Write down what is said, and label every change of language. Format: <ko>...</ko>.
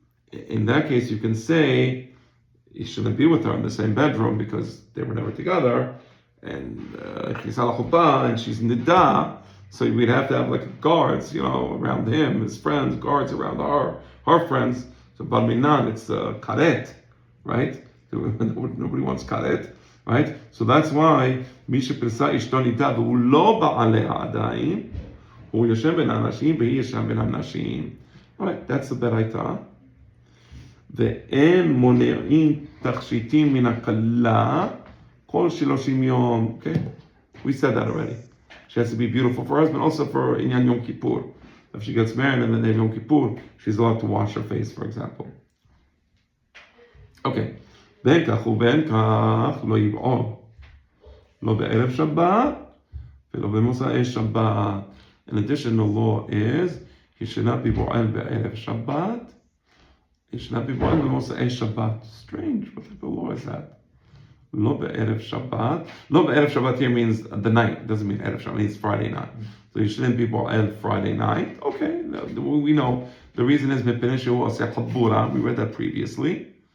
<en>In that case, you can say he shouldn't be with her in the same bedroom because they were never together, and</en> <he>הכניסה לחופה,</he> <en>and she's nida, so we'd have to have like guards, around him, his friends, guards around her friends. So bar minan, it's karet, right? Nobody wants karet. Right? So that's why</en> <he>מי שפרסה אשתו נידה והוא לא בעליה עדיין, הוא יושן בין האנשים והיא ישן בין הנשים.</he> <en>Alright, that's the בראיתה.</en> <he>ואין מונעים תכשיטים מן הכלה כל 30 יום.</he> <en>Okay? We said that already. She has to be beautiful for her husband, also for Inyan Yom Kippur. If she gets married and then they have Yom Kippur, she's allowed to wash her face, for example. Okay.</en> <he>בין כך ובין כך לא יבעול, לא בערב שבת ולא במוצאי שבת.</he> <en>In addition, the law is he should not be</en> <he>בועל בערב שבת,</he> <en>he should not be</en> <he>בועל במוצאי שבת.</he> <en>Strange, what type of law is that?</en> <he>לא בערב שבת. לא בערב שבת</he> <en>here means the night, it doesn't mean ערב שבת, it means Friday night. So you shouldn't be בועל Friday night. Okay, we know the reason is</en> <he>מפני שהוא עושה חבורה,</he> <en>we read that previously.</en>